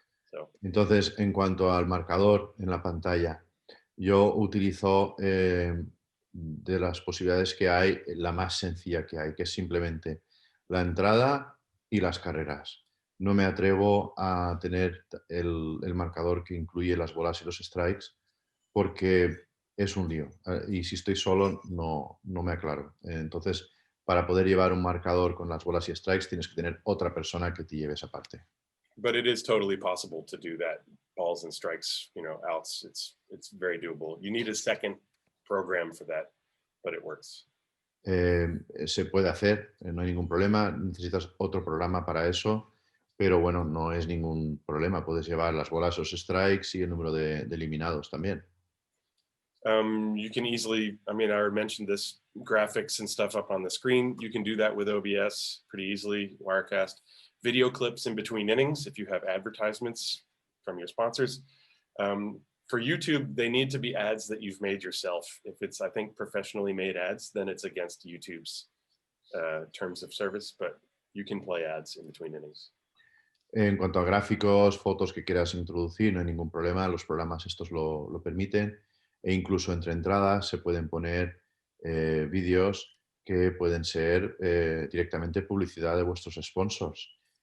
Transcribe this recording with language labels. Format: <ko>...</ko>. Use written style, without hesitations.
<en>So.</en> <es>Entonces, en cuanto al marcador en la pantalla, yo utilizo de las posibilidades que hay, la más sencilla que hay, que es simplemente la entrada y las carreras. No me atrevo a tener el marcador que incluye las bolas y los strikes porque es un lío. Y si estoy solo, no me aclaro. Entonces, para poder llevar un marcador con las bolas y strikes, tienes que tener otra persona que te lleve esa parte.</es> <en>but it is totally possible to do that. Balls and strikes, outs. It's very doable. You need a second program for that, but it works.</en> <es>Se puede hacer, no hay ningún problema. Necesitas otro programa para eso, pero bueno, no es ningún problema. Puedes llevar las bolas, los strikes y el número de eliminados también.</es> <en>You can easily, I mentioned this, graphics and stuff up on the screen. You can do that with OBS pretty easily, Wirecast. Video clips in between innings if you have advertisements from your sponsors. For YouTube, they need to be ads that you've made yourself. If it's, I think, professionally made ads, then it's against YouTube's terms of service, but you can play ads in between innings.</en> <es>En cuanto a gráficos, fotos que quieras introducir, no hay ningún problema. Los programas estos lo permiten. E incluso entre entradas se pueden poner vídeos que pueden ser directamente publicidad de vuestros sponsors.</es>